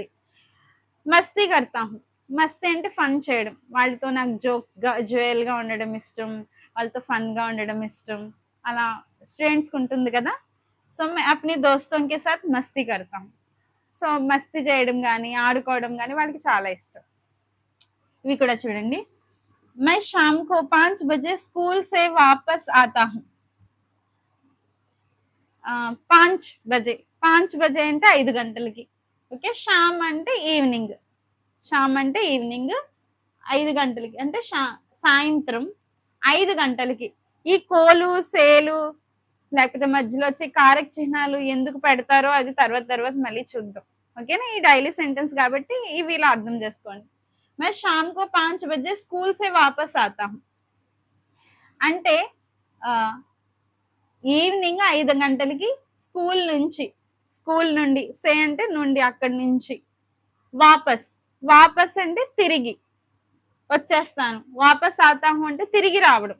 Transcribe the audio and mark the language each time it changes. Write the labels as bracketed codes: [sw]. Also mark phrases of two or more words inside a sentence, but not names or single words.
[hi] मस्ती करता हूँ, [te] మస్తీ అంటే ఫన్ చేయడం, వాళ్ళతో నాకు జోయల్ గా ఉండడం ఇష్టం, వాళ్ళతో ఫన్ గా ఉండడం ఇష్టం. అలా స్టూడెంట్స్కి ఉంటుంది కదా. [hi] सो अपनी दोस्तों के साथ मस्ती करता हूँ. [te] సో మస్తీ చేయడం కానీ ఆడుకోవడం కానీ వాళ్ళకి చాలా ఇష్టం. ఇవి కూడా చూడండి. [hi] मैं शाम को 5 बजे स्कूल से वापस आता हूँ. [te] 5 బజే, 5 బజే అంటే 5 గంటలకి. ఓకే, షామ్ అంటే ఈవినింగ్, షామ్ అంటే ఈవినింగ్, 5 గంటలకి అంటే సాయంత్రం 5 గంటలకి. ఈ కోలు సేలు లేకపోతే మధ్యలో వచ్చే కారక చిహ్నాలు ఎందుకు పెడతారో అది తర్వాత మళ్ళీ చూద్దాం. ఓకేనా, ఈ డైలీ సెంటెన్స్ కాబట్టి ఇవి ఇలా అర్థం చేసుకోండి. [hi] मैं शाम को 5 बजे स्कूल से वापस आता हूँ [te] అంటే ఈవినింగ్ 5 గంటలకి స్కూల్ నుండి, సే అంటే నుండి, అక్కడి నుంచి, వాపస్ అంటే తిరిగి వచ్చేస్తాను, [hi] वापस आता हूँ [te] అంటే తిరిగి రావడం.